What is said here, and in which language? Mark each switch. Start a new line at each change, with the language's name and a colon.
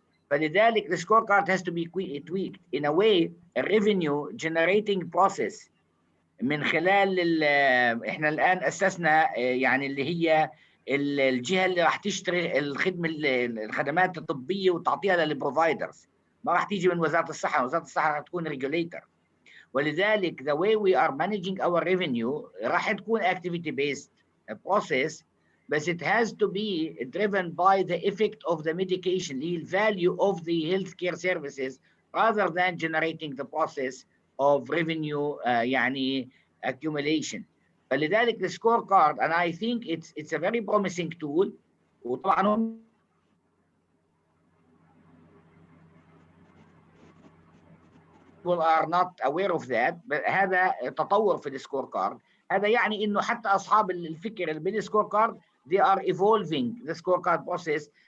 Arabic: فلذلك
English: the scorecard has to be tweaked in a way a revenue generating process
Arabic: من خلال احنا الآن أسسنا يعني اللي هي الجهة اللي راح تشتري الخدمات الطبية وتعطيها للبروفايدرز، ما راح تيجي من وزارة الصحة، وزارة الصحة راح تكون ريجوليتر.
English: ولذلك the way we are managing our revenue
Arabic: راح تكون
English: activity based process، بس it has to be driven by the effect of the medication, the value of the healthcare services, rather than generating the process of revenue يعني accumulation. فلذلك the scorecard, and I think it's a very promising tool. وطبعا people are not aware of that.
Arabic: هذا تطور في السكور كارد. هذا يعني انه حتى اصحاب الفكر اللي بالسكور كارد
English: they are evolving the scorecard process